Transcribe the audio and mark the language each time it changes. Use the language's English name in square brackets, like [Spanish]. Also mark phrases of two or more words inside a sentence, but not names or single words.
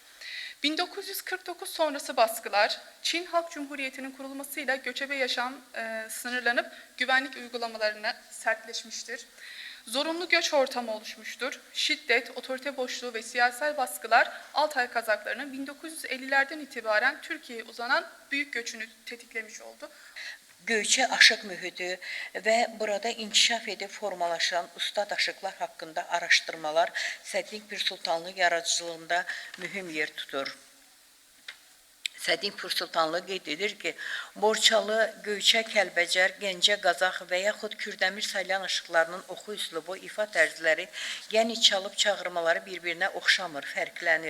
[Turkish] 1949 sonrası baskılar, Çin Halk Cumhuriyeti'nin kurulmasıyla göçebe yaşam sınırlanıp güvenlik uygulamalarına sertleşmiştir. Zorunlu göç ortamı oluşmuştur. Şiddet, otorite boşluğu ve siyasal baskılar Altay Kazaklarının 1950'lerden itibaren Türkiye'ye uzanan büyük göçünü tetiklemiş oldu. [Azerbaijani] Göyçə aşıq mühiti və burada inkişaf edib formalaşan ustad aşıqlar haqqında araşdırmalar Sədinq Pir Sultanlı yaradıcılığında mühüm yer tutur. Sədinq Pir Sultanlı qeyd edir ki, Borçalı, Göyçə, Kəlbəcər, Gəncə, Qazaq və yaxud Kürdəmir Salyan aşıqlarının oxu üslubu, ifa tərzləri, yəni çalıb çağırmaları bir-birinə oxşamır, fərqlənir.